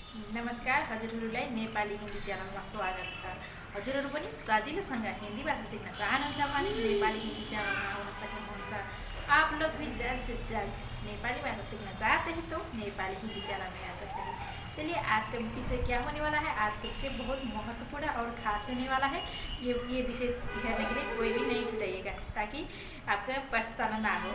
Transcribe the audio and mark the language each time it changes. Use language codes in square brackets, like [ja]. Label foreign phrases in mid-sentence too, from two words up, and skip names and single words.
[ne] नमस्कार, हजुरहरूलाई नेपाली हिन्दी च्यानलमा स्वागत छ। हजुरहरू पनि सजिलोसँग हिन्दी भाषा सिक्न चाहनुहुन्छ भने नेपाली हिन्दी च्यानलमा आउन सक्नुहुन्छ। [hi] आप लोग भी जल्द से जल्द नेपाली भाषा सीखना चाहते हैं तो नेपाली हिंदी चैनल में आ सकते हैं। चलिए, आज का विषय क्या होने वाला है। आज का विषय बहुत महत्वपूर्ण और खास होने वाला है। ये विषय करने के लिए कोई भी नहीं छुड़ाइएगा ताकि आपका पछताना ना हो।